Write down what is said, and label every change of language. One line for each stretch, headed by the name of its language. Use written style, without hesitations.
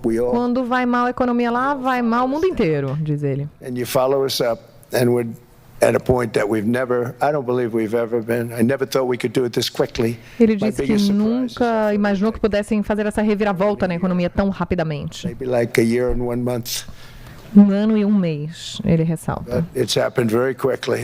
Portuguese: Quando vai mal a economia lá, vai mal o mundo inteiro, diz ele.
English: And you follow us up, and we're at a point that we've never, I don't believe we've ever been. I never thought we could do it this quickly.
Portuguese: Ele disse que nunca imaginou que pudessem fazer essa reviravolta na economia tão rapidamente.
English: Maybe like a year and 1 month.
Portuguese: 1 ano e 1 mês, ele ressalta.
English: It's happened very quickly.